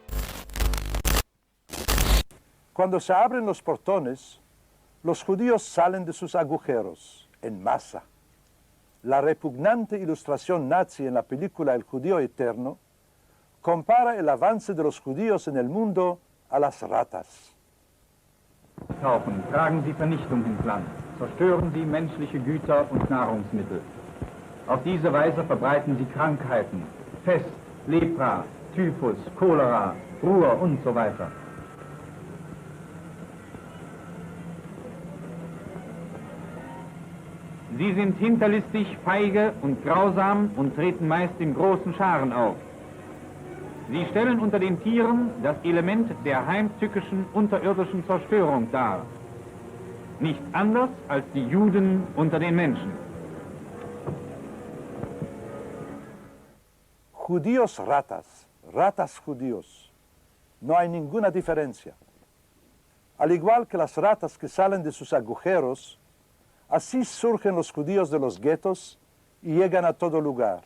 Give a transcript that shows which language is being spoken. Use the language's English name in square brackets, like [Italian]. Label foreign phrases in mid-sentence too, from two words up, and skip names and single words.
[Spanish] Cuando se abren los portones, los judíos salen de sus agujeros en masa. La repugnante ilustración nazi en la película El Judío Eterno compara el avance de los judíos en el mundo a las ratas. [German] Tauchen, tragen sie Vernichtung ins Land, zerstören sie menschliche Güter und Nahrungsmittel. Auf diese Weise verbreiten sie Krankheiten, Pest, Lepra, Typhus, Cholera, Ruhr und so weiter. Sie sind hinterlistig, feige und grausam und treten meist in großen Scharen auf. Sie stellen unter den Tieren das Element der heimtückischen unterirdischen Zerstörung dar. Nichts anders als die Juden unter den Menschen. [Spanish] Judíos ratas, ratas judíos. No hay ninguna diferencia. Al igual que las ratas que salen de sus agujeros, así surgen los judíos de los guetos y llegan a todo lugar.